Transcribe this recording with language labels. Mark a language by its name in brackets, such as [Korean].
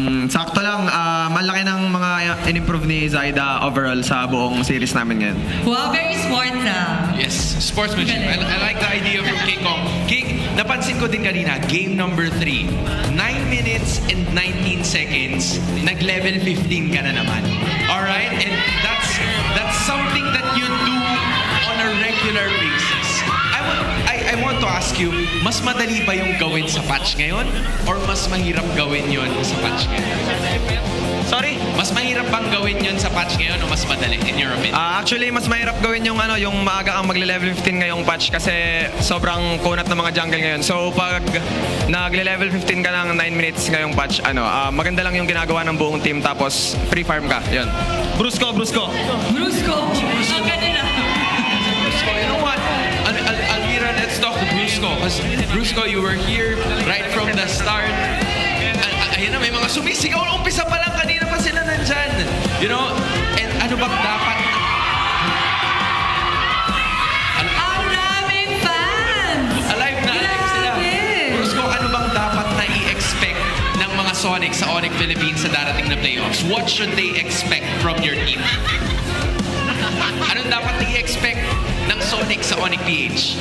[Filipino] Sakto lang, malaki ng mga in-improve ni Zaida overall sa buong series namin ngayon. Wow, very smart na. [English] Yes, sportsmanship. I like the idea from King Kong. King, [Filipino] napansin ko din kanina, [English] game number 3. 9 minutes and 19 seconds, [Filipino] nag-level 15 ka na naman. [English] Alright? And that's something that you do on a regular basis. I want to ask you, [Filipino] mas madali ba yung gawin sa patch ngayon? Or mas mahirap gawin yun sa patch ngayon? [English] Sorry? [Filipino] Mas mahirap bang gawin yun sa patch ngayon o mas madali [English] in your opinion? [Filipino] Actually, mas mahirap gawin yung maaga kang magle-level 15 ngayong patch kasi sobrang kunat ng mga jungle ngayon. So pag nagle-level 15 ka ng 9 minutes ngayong patch, maganda lang yung ginagawa ng buong team tapos free farm ka. Yun. Brusco. Brusco, ang ganda na. [English] Brusco, you know what? Almira, let's talk to Brusco. Because Brusco, you were here right from the start. [Filipino] Ayun na, may mga sumisigaw. Umpisa pa lang, kanina pa sila nandyan. [English] You know, and [Filipino] ano ba dapat? Ang daming fans! Alive na alive sila. Grabe! Brusco, ano bang dapat na i-expect ng mga Sonic sa Onyx Philippines sa darating na playoffs? [English] What should they expect from your team? [Filipino] Anong dapat i-expect ng Sonic sa Onyx PH?